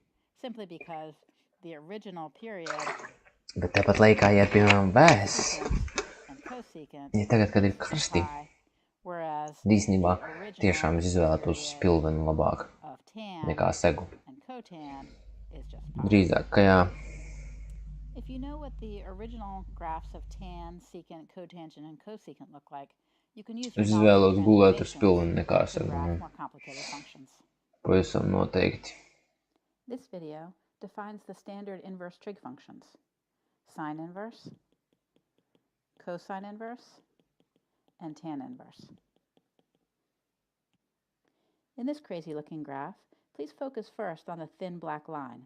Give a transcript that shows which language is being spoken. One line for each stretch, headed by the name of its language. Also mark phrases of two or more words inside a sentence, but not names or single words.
Latvian: Bet tāpat laikā, ja piemēram vēs, ja tagad, kad ir karsti, īstenībā tiešām es izvēlētos spilvenu labāk nekā segu. Drīzāk, ka jā.
English: If you know what the original graphs of tan, secant, cotangent, and cosecant look like, you can use
Latvian: Es izvēlos gulēt ar spilvenu nekā segu. Pavisam noteikti.
English: This video defines the standard inverse trig functions: sine inverse, cosine inverse, and tan inverse. In this crazy-looking graph, please focus first on the thin black line.